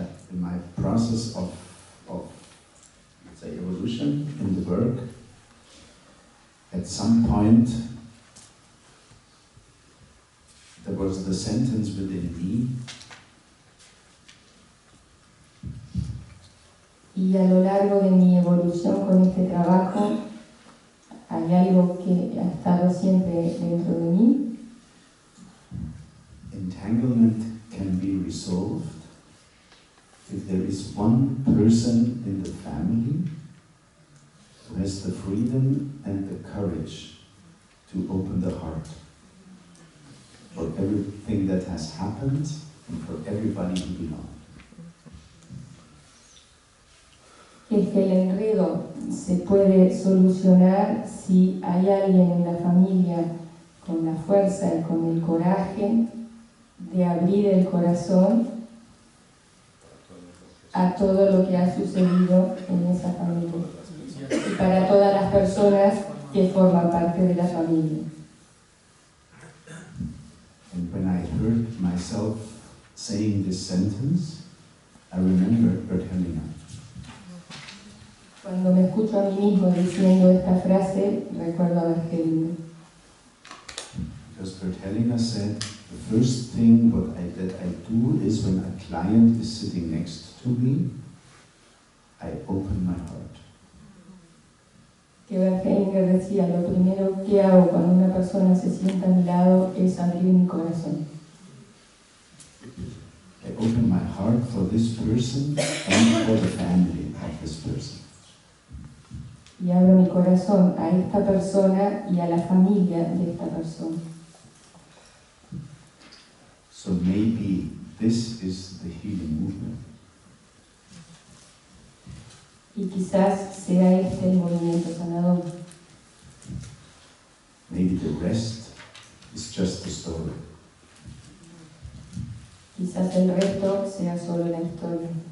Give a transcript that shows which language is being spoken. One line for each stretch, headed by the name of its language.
English: In my process of let's say evolution in the work, at some point there was the sentence within me,
Spanish: y a lo largo de mi evolución con este trabajo hay algo que ha estado siempre dentro de mí.
English: entanglement can be resolved if there is one person in the family who has the freedom and the courage to open the heart for everything that has happened and for everybody who belongs.
Spanish: Es que el enredo se puede solucionar si hay alguien en la familia con la fuerza y con el coraje de abrir el corazón a todo lo que ha sucedido en esa familia y para todas las personas que forman parte de la familia.
English: And when I heard myself saying this sentence, I remembered Bert Hellinger.
Spanish: Cuando me escucho a mí mismo diciendo esta frase, recuerdo a Bert Hellinger.
English: Because Bert Hellinger said, the first thing that I do is when a client is sitting next to me, I open my heart.
Spanish: Que Bert Hellinger decía, lo primero que hago cuando una persona se sienta a mi lado es abrir mi corazón.
English: I open my heart for this person and for the family of this person.
Spanish: Y abro mi corazón a esta persona y a la familia de esta persona.
English: So maybe this is the healing movement.
Spanish: Y quizás sea este el movimiento sanador.
English: Maybe the rest is just the story.
Spanish: Quizás el resto sea solo la historia.